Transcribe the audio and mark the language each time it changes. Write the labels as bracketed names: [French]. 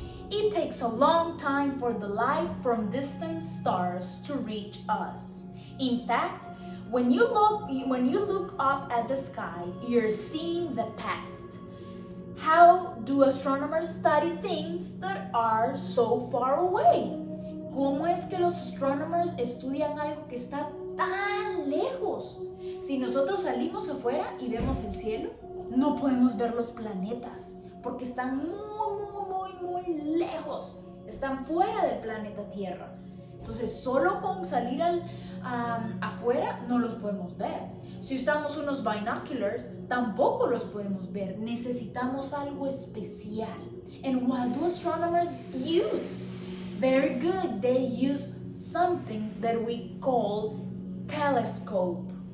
[English] It takes a long time for the light from distant stars to reach us. In fact, when you look up at the sky, you're seeing the past. How do astronomers study things that are so far away? [Spanish] ¿Cómo es que los astronomers estudian algo que está tan lejos? Si nosotros salimos afuera y vemos el cielo, no podemos ver los planetas porque están muy lejos, están fuera del planeta Tierra. Entonces, solo con salir afuera no los podemos ver. Si usamos unos binoculars, tampoco los podemos ver. Necesitamos algo especial. [English] And what do astronomers use? Very good. They use something that we call telescope.